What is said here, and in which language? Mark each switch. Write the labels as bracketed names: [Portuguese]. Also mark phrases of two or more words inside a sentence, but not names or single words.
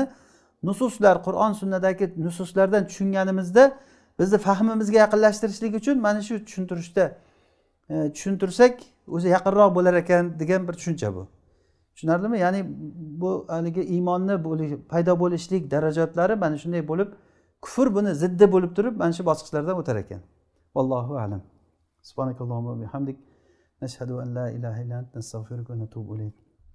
[Uzbek] Nususlar, Qur'on, sunnadagi nususlardan tushunganimizda bizni fahmimizga yaqinlashtirishlik uchun mana shu tushuntirsak o'zi yaqinroq bo'lar ekan degan bir tushuncha bu. Tushunarlimi? Ya'ni bu haligi iymonni paydo bo'lishlik darajotlari mana shunday bo'lib, kufr buni ziddi bo'lib turib, mana shu bosqichlardan o'tar ekan. [Arabic] والله أعلم. سبحانك اللهم وبحمدك نشهد أن لا إله إلا أنت نستغفرك ونتوب إليك.